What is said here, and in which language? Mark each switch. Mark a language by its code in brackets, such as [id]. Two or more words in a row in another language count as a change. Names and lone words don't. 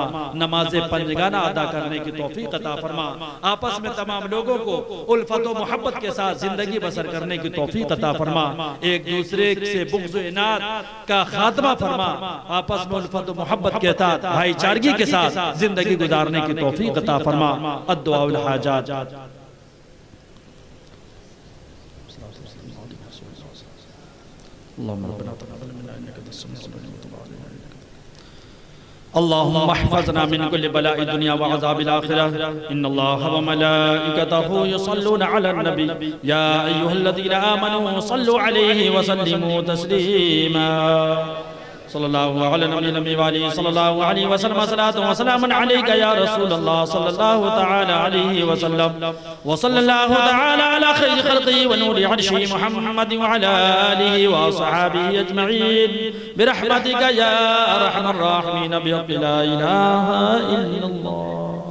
[ur] نماز پنجگانہ ادا کرنے کی توفیق عطا فرما. آپس میں تمام لوگوں کو الفت و محبت کے ساتھ زندگی بسر کرنے کی توفیق عطا فرما. ایک دوسرے سے بغض و عناد کا خاتمہ فرما. آپس میں الفت و محبت کے ساتھ بھائی چارگی کے ساتھ زندگی گزارنے کی توفیق عطا فرما. [ar] الدعاء والحاجات. اللهم احفظنا من كل بلاء الدنيا وعذاب الآخرة. إن الله وملائكته يصلون على النبي يا أيها الذين آمنوا صلوا عليه وسلموا تسليما. صلى الله عليه وسلم صلاة وسلام عليك يا رسول الله صلى الله تعالى عليه وسلم وصلى الله تعالى على خير خلقه ونور عرشه محمد وعلى آله وأصحابه أجمعين برحمتك يا أرحم الراحمين بحق لا إله إلا الله.